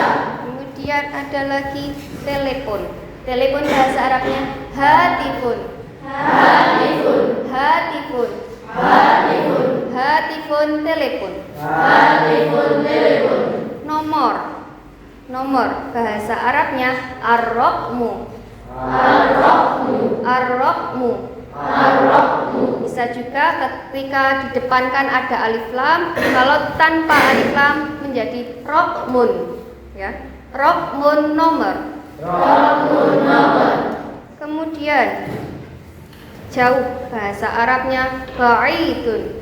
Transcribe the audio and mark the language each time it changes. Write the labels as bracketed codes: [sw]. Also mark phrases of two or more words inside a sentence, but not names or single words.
[id] Kemudian ada lagi telepon. Telepon bahasa Arabnya hatifun. [ar] Hatifun. Hatifun. Hatifun. [id] Hatifun telepon. Hatifun telepon. Nomor. Nomor bahasa Arabnya ar-raqmu. [ar] Ar-raqmu. Ar-raqmu. Ar-raqmu. [id] Bisa juga ketika didepankan ada alif lam, kalau tanpa alif lam menjadi raqmun, ya. Raqmun nomor. Raqmun nomor. Kemudian jauh bahasa Arabnya ba'idun.